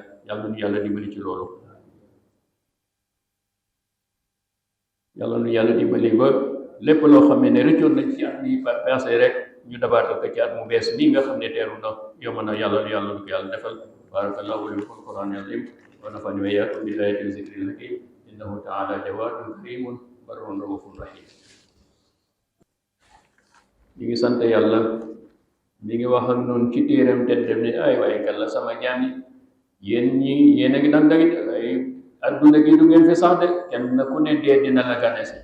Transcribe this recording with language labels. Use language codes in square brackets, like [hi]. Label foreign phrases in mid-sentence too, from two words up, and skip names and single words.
[wo] yàlla nu yàlla dimbali ci loolu. yàlla nu yàlla dimbali ba lépp loo xam ne rëccoon nañ ci at mi passé rek ñu dabaatal ko ci at mu bees nii nga xam ne teeru na yomb na. yàlla nu ko yàlla defal. [ar] بارك الله لي في القرآن العظيم ونفعني وإياكم بآيات الذكر الحكيم إنه تعالى جواد كريم بر رؤوف رحيم. [wo] ñu ngi sant yàlla mi ngi wax ak noonu ci téeram te dem ne ay waaye gàlla sama jaam yi yéen a ngi daan ay adduna gi du ngeen fi sax de kenn ku ne dee dina la gane si.